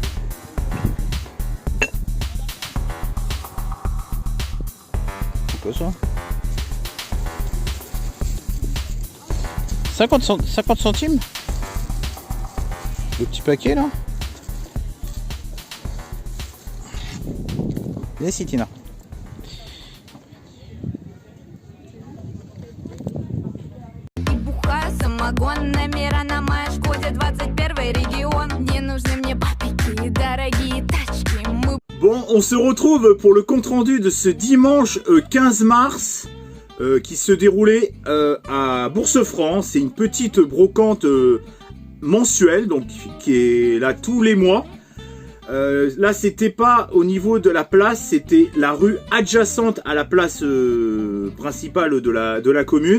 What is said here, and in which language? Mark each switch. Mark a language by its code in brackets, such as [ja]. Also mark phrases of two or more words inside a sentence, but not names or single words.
[fr] C'est quoi ça? 50 centimes? Le petit paquet là? Viens ici, Tina. [ru] Самогонными рано моя Шкоде 21 регион. Не нужны мне папики, дорогие тачки. Мы... [fr] Bon, on se retrouve pour le compte-rendu de ce dimanche 15 mars qui se déroulait à Bourse-Franc. C'est une petite brocante mensuelle, donc qui est là tous les mois. Là, c'était pas au niveau de la place, c'était la rue adjacente à la place principale de la commune.